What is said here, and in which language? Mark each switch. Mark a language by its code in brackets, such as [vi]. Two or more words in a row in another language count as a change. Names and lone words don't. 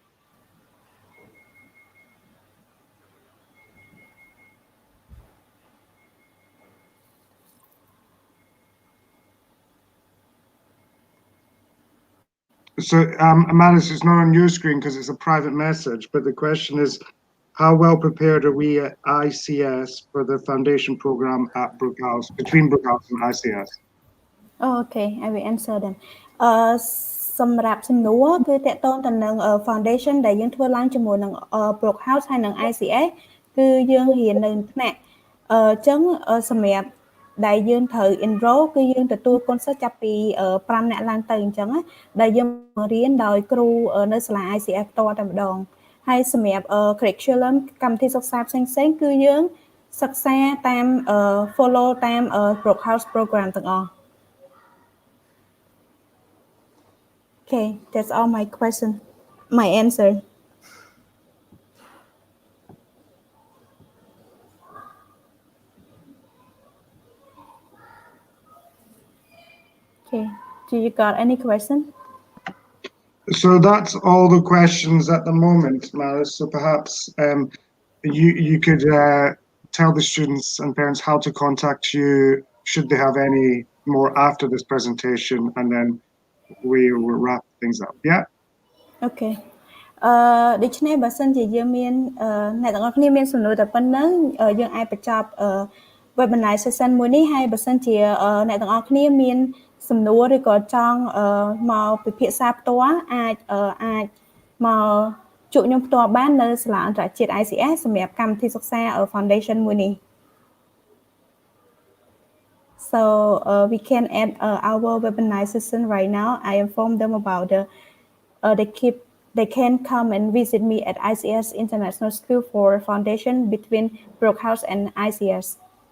[en] So, Malice, it's not on your screen because it's a private message, but the question is, how well prepared are we at ICS for the foundation program at Brooke House, between Brooke House and ICS? Oh, okay, I will answer them. [km] សម្រាប់សំណួរគឺតកតងទៅនឹង foundation ដែលយើងធ្វើឡើងជាមួយនឹង Brooke House ហើយនឹង ICS គឺយើងរៀននៅថ្នាក់ចឹងសម្រាប់ដែលយើង ត្រូវ enroll គឺយើងទទួលកូនសិស្សចាប់ពី5នាក់ឡើងទៅអញ្ចឹងដែលយើងរៀនដោយគ្រូនៅសាលា ICS ផ្ទាល់តែម្ដងហើយសម្រាប់ curriculum កម្មវិធីសិក្សាផ្សេងៗគឺយើងសិក្សាតាម follow តាម Brooke House program ទាំងអស់ [en] Okay, that's all my question, my answer. Okay, do you got any question? So that's all the questions at the moment, Maris. So perhaps you could tell the students and parents how to contact you should they have any more after this presentation, and then we will wrap things up. Yeah. [km] Okay. ដូច្នេះបើសិនជាយើងមានអ្នកទាំងអស់គ្នាមានសំណួរតែប៉ុណ្ណឹងយើងអាចបញ្ចប់ [en] webinar session [km] មួយនេះហើយបើសិនជាអ្នកទាំងអស់គ្នាមានសំណួរឬក៏ចង់មកពិភាក្សាផ្ទាល់អាចមកជួបខ្ញុំផ្ទាល់បាននៅសាលាអន្តរជាតិ ICS សម្រាប់កម្មវិធីសិក្សា foundation មួយនេះ [en] So we can add our webinar session right now. I inform them about they can come and visit me at ICS International School for Foundation between Brooke House and ICS.